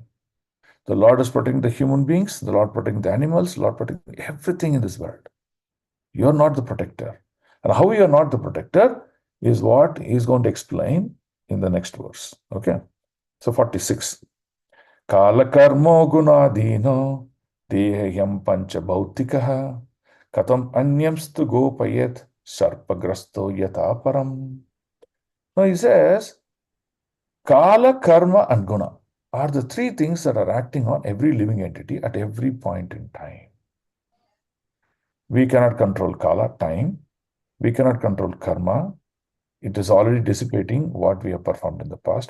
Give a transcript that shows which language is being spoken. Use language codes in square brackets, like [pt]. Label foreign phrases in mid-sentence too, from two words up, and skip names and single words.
[en] The Lord is protecting the human beings, the Lord protecting the animals, the Lord protecting everything in this world. You're not the protector. And how you're not the protector is what he's going to explain in the next verse. Okay. So 46. [sa] Kala karmo gunadino dehyam pancha bhautikaha katam anyamstu gopayet sarpagrasto yataparam. [en] Now he says, Kala, karma, and guna are the three things that are acting on every living entity at every point in time. We cannot control Kala, time. We cannot control karma. It is already dissipating what we have performed in the past.